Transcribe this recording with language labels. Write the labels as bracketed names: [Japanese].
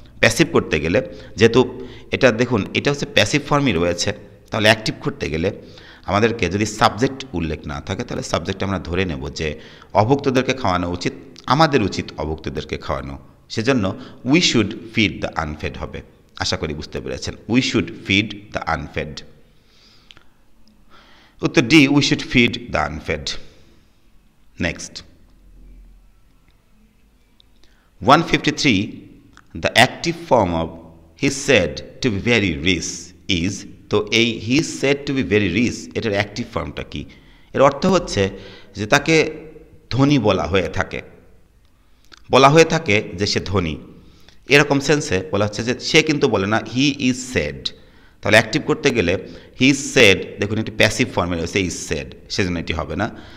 [Bangla] Passive করতে গেলে যেহেতু এটা দেখুন এটা হচ্ছে প্যাসিভ ফর্মই রয়েছে, তাহলে অ্যাক্টিভ করতে গেলে আমাদেরকে যদি সাবজেক্ট উল্লেখ না থাকে তাহলে সাবজেক্ট আমরা ধরে নেব যে অভুক্তদেরকে খাওয়ানো উচিত, আমাদের উচিত অভুক্তদেরকে খাওয়ানো, সেজন্য [English] we should feed the unfed [Bangla] হবে। আশা করি বুঝতে পেরেছেন, [English] We should feed the unfed. [Bangla] উত্তর D, [English] We should feed the unfed. [Bangla] Next [English] 153, the active form of he said to be very rich is, [Bangla] তো এই [English] he is said to be very rich [Bangla] এটার active ফর্মটা কি? এর অর্থ হচ্ছে যে তাকে ধনী বলা হয়ে থাকে যে সে ধনী, এরকম সেন্সে বলা হচ্ছে যে সে কিন্তু বলে না হি ইজ সেড। তাহলে অ্যাক্টিভ করতে গেলে হি ইজ সেড, দেখুন এটি প্যাসিভ ফর্মে রয়েছে ইজ সেড, সেজন্য এটি হবে না।